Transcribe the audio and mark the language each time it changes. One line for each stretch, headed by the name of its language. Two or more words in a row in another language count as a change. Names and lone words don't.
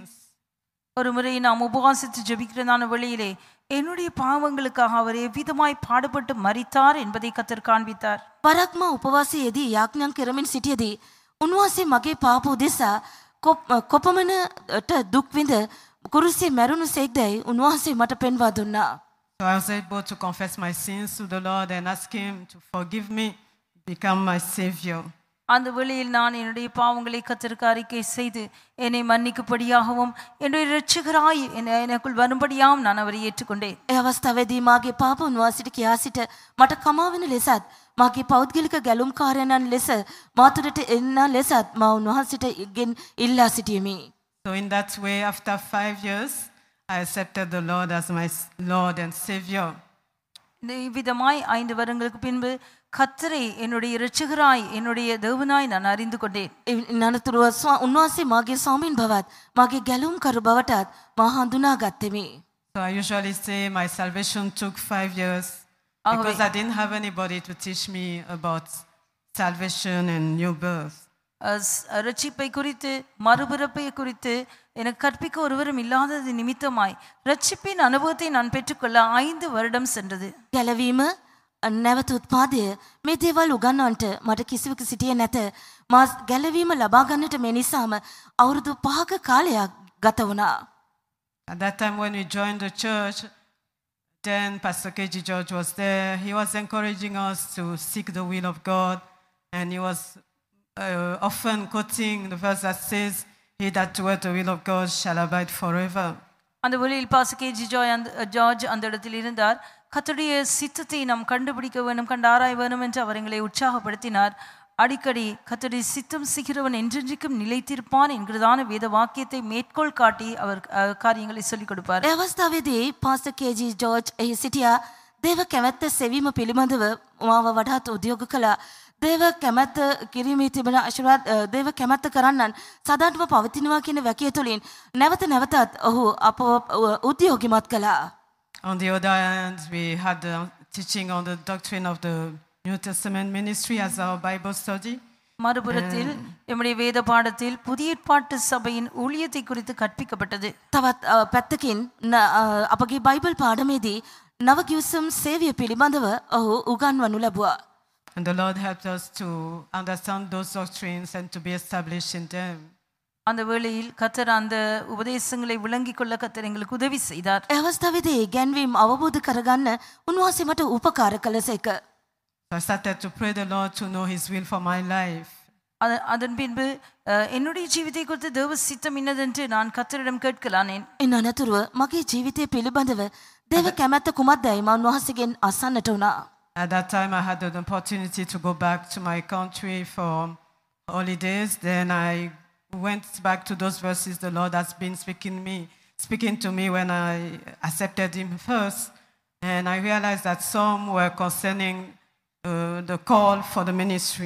Tamil: ஒரு முறை நாம் உபவாசித்து ஜெபிக்கிறதான வேளையிலே என்னுடைய பாவங்களுக்காக அவர் எவ்விதமாய் பாடுபட்டு மரித்தார் என்பதை கர்த்தர் காண்பித்தார்.
Sinhala: පරක්ම උපවාසයේදී යාඥා කරමින් සිටියේදී උන්වහන්සේ මගේ පාප උදෙසා කොපමණට දුක් විඳ කුරුසියේ මැරුණු සේක්දයි උන්වහන්සේ මට පෙන්වා දුන්නා.
English: So I was able to confess my sins to the Lord and ask him to forgive me, become my savior.
Tamil: அந்த வேளையில் நான் என்னுடைய பாவங்களை கர்த்தருக்கு அறிக்கை செய்து என்னை மன்னிக்கும்படியாகவும் என்னுடைய இரட்சகராய் எனக்குள் வரும்படியாகவும் நான் அவரை ஏற்றுக்கொண்டேன்.
Sinhala: ඒ අවස්ථාවේදී මාගේ පාප උන්වහන්සේට කියා සිට මට කමා වෙන ලෙසත් මාගේ පෞද්ගලික ගැලුම්කාරයන් ලෙස මාතුරට එන්න ලෙසත් මා උන්වහන්සේට ගෙන් ඉල්ලා සිටියෙමි.
English: So in that way, after 5 years, I accepted the Lord as my Lord and Savior.
Tamil: இவ்விதமாய் 5 வருடங்களுக்கு பின்பு கர்த்தரை என்னுடைய இரட்சகராய் என்னுடைய தேவனாய் நான் அறிந்து கொண்டேன்.
Sinhala: නනතුරුව උන්වහන්සේ මාගේ ස්වාමීන් බවත් මාගේ ගැලුම් කරු බවටත් මා හඳුනා ගත්තෙමි.
English: So I usually say my salvation took 5 years because I didn't have anybody to teach me about salvation and new birth.
Tamil: ரட்சிப்பை குறித்து மறுபிறப்பை குறித்து எனக்கு கற்பிக்க ஒருவரும் இல்லாதது நிமித்தமாய் ரட்சிப்பின் அனுபவத்தை நான் பெற்றுக்கொள்ள 5 வருடம் சென்றது.
Sinhala: ගැලවීම නැවත උත්පාදය මේ දේවල් උගන්වන්නට මට කිසිවක සිටියේ නැත. මා ගැලවීම ලබා ගන්නට මේ නිසාම අවුරුදු 5ක කාලයක් ගත වුණා.
English: At that time when we joined the church, then Pastor KG George was there. He was encouraging us to seek the will of God, and he was often quoting the verse that says, "He that doeth the will of God shall abide forever."
Tamil: அந்த வழியில் பாஸ்டர் கேஜி ஜார்ஜ் அந்த இடத்தில் இருந்தார். கர்த்தருடைய சித்தத்தை நாம் கண்டுபிடிக்க வேண்டும், கண்டு ஆராய வேண்டும் என்று அவர் எங்களை உற்சாகப்படுத்தினார். அடிக்கடி கர்த்தருடைய சித்தம் செய்கிறவன் என்றென்றைக்கும் நிலைத்திருப்பான் என்கிறதான வேத வாக்கியத்தை மேற்கோள் காட்டி அவர் காரியங்களை சொல்லிக் கொடுப்பார்.
Sinhala: ඒ අවස්ථාවේදී පාස්ටර් KG ජෝර්ජ් එහි සිටියා. දේව කැමැත්ත සෙවීම පිළිබඳව මාව වඩාත් උද්‍යෝග කළා. දේව කැමැත්ත කිරීමේ තිබෙන ආශිර්වාද දේව කැමැත්ත කරන්නන් සදාටම පවතිනවා කියන වැකිය තුළින් නැවත නැවතත් ඔහු අපව උද්‍යෝගිමත් කළා.
English: On the other hand, we had the teaching on the doctrine of the New Testament ministry as our Bible study.
Tamil: மறுபுறத்தில் நம்முடைய வேத பாடத்தில் புதிய ஏற்பாட்டு சபையின் ஊழியத்தை குறித்து கற்பிக்கப்பட்டது.
Sinhala: තවත් පැත්තකින් අපගේ බයිබල් පාඩමේදී නව ගිවිසුම් සේවය පිළිබඳව ඔහු උගන්වනු ලැබුවා.
English: And the Lord helped us to understand those doctrines and to be established in them.
Tamil: அந்த வேளையில் கர்த்தர் அந்த உபதேசங்களை விளங்கிக் கொள்ள கர்த்தர் எங்களுக்கு உதவி செய்தார்.
Sinhala: ඒ අවස්ථාවේදී ගැන්වීම අවබෝධ කරගන්න උන්වහන්සේ මට උපකාර කළසේක.
English: So I started to pray the Lord to know His will for my life.
Tamil: அதன் பின்பு என்னுடைய ஜீவித்தை குறித்து தேவ சித்தம் இன்னதென்று நான் கர்த்தரிடம் கேட்கலானேன்.
Sinhala: ඉන් අනතුරුව මගේ ජීවිතය පිළිබඳව දේව කැමැත්ත කුමක්දයි මා උන්වහන්සේගෙන් අසන්නට වුණා.
English: At that time, I had an opportunity to go back to my country for holidays. Then I went back to those verses the Lord has been speaking to me when I accepted Him first. And I realized that some were concerning the call for the ministry.